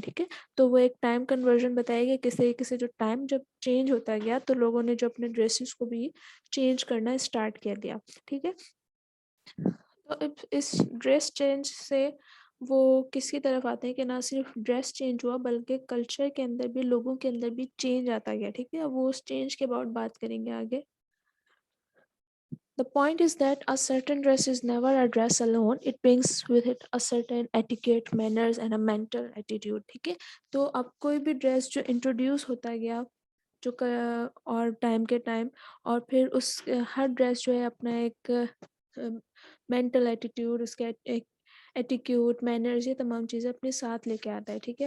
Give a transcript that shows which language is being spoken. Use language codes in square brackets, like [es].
[ur] ٹھیک ہے، تو وہ ایک ٹائم کنورژن بتایا گیا کس طریقے سے جو ٹائم جب چینج ہوتا گیا تو لوگوں نے جو اپنے ڈریسز کو بھی چینج کرنا اسٹارٹ کر دیا. ٹھیک ہے، تو اب اس ڈریس چینج سے وہ کس کی طرف آتے ہیں کہ نہ صرف ڈریس چینج ہوا بلکہ کلچر کے اندر بھی، لوگوں کے اندر بھی چینج آتا گیا. ٹھیک ہے، اب وہ اس چینج کے اباؤٹ بات کریں گے آگے. [en] The point is that a certain dress is never a dress alone. It brings with it a certain etiquette, manners and a mental attitude. [ur] ٹھیک ہے، تو اب کوئی بھی ڈریس جو انٹروڈیوس ہوتا گیا جو اور ٹائم کے ٹائم، اور پھر اس ہر ڈریس جو ہے اپنا ایک مینٹل ایٹیٹیوڈ، اس کا ایک ایٹیکیوٹ، مینرز، یہ تمام چیزیں اپنے ساتھ لے کے آتا ہے.